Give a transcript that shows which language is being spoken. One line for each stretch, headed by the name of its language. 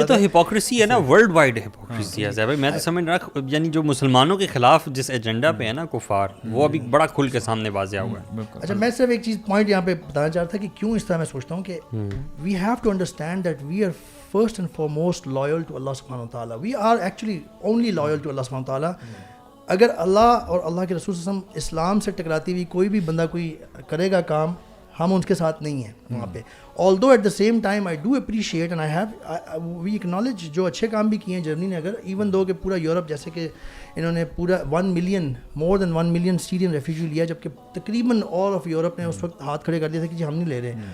Urdu: یہ تو ہپوکریسی ہے نا, ورلڈ وائڈ ہپوکریسی ہے بھائی. میں تو سمجھ رہا یعنی جو مسلمانوں کے خلاف جس ایجنڈا پہ ہے نا کفار, وہ ابھی بڑا کھل کے سامنے واضح ہوا ہے. اچھا میں صرف ایک چیز پوائنٹ یہاں پہ بتانا چاہ رہا تھا کہ کیوں اس طرح میں سوچتا ہوں کہ
English: we have to understand that we are first and foremost loyal to Allah subhanahu wa ta'ala. We are actually only loyal to Allah subhanahu wa ta'ala.
Urdu: اگر اللہ اور اللہ کے رسول صلی اللہ علیہ وسلم اسلام سے ٹکراتی ہوئی کوئی بھی بندہ کوئی کرے گا کام, ہم ان کے ساتھ نہیں ہیں وہاں پہ.
English: although at the same time I do appreciate and we acknowledge
Urdu: جو اچھے کام بھی کیے ہیں جرمنی نے, اگر
English: even though
Urdu: کہ پورا یورپ جیسے کہ انہوں نے پورا
English: 1 million more than 1 million
Urdu: سیرین ریفیوجی لیا, جبکہ تقریباً
English: all of
Urdu: یورپ نے اس وقت ہاتھ کھڑے کر دیا تھا کہ جی ہم نہیں لے رہے.